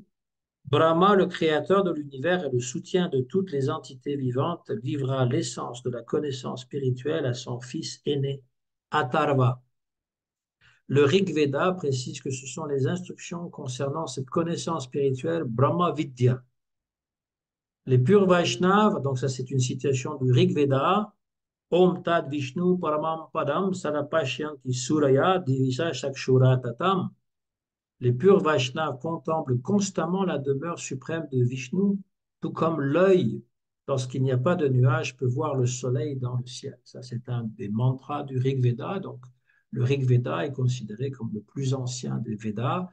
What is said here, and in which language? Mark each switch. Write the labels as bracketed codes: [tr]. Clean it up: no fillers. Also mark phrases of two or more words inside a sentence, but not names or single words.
[fr] Brahma, le créateur de l'univers et le soutien de toutes les entités vivantes, livra l'essence de la connaissance spirituelle à son fils aîné, Atharva. Le Rig Veda précise que ce sont les instructions concernant cette connaissance spirituelle Brahma Vidya. Les purs Vaishnavas, donc ça c'est une citation du Rig Veda, [sa] ॐ तद् विष्णोः परमं पदं सदा पश्यन्ति सूरयः दिवीव चक्षुर् आततम्. [fr] Les purs Vaishnavas contemplent constamment la demeure suprême de Vishnu, tout comme l'œil, lorsqu'il n'y a pas de nuages, peut voir le soleil dans le ciel. Ça, c'est un des mantras du Rig Veda. Donc, le Rig Veda est considéré comme le plus ancien des Védas.